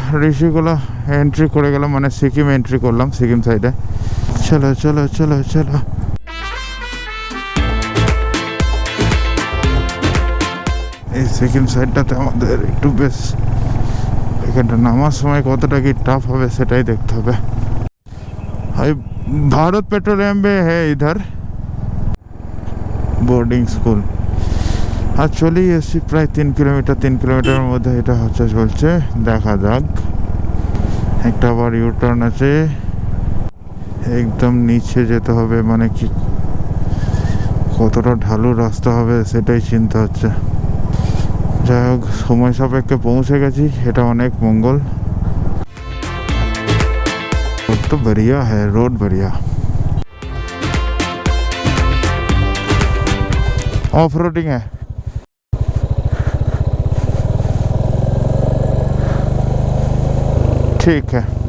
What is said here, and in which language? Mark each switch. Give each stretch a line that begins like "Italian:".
Bangla: Rishikhola entry করে গেলাম, মানে সিকিম এন্ট্রি করলাম, সিকিম সাইডে। চলো চলো চলো চলো। এই সিকিম সাইডটাতে আমাদের একটু বেশ, এখানটা নামার সময় কতটা কি টাফ হবে সেটাই দেখতে হবে।
Hindi: भाई भारत पेट्रोलियम में है इधर बोर्डिंग स्कूल।
Bangla: আর চলেই এসছি প্রায় 3 কিলোমিটারের মধ্যে এটা হচ্ছে চলছে। দেখা যাক, একটা আবার ইউটার্ন আছে, একদম নিচে যেতে হবে, মানে কি কতটা ঢালু রাস্তা হবে সেটাই চিন্তা হচ্ছে। যাই হোক, সময় সাপেক্ষে পৌঁছে গেছি, এটা অনেক মঙ্গল।
Hindi: रोड तो बढ़िया है, रोड बढ़िया। ऑफ रोडिंग है। ठीक है।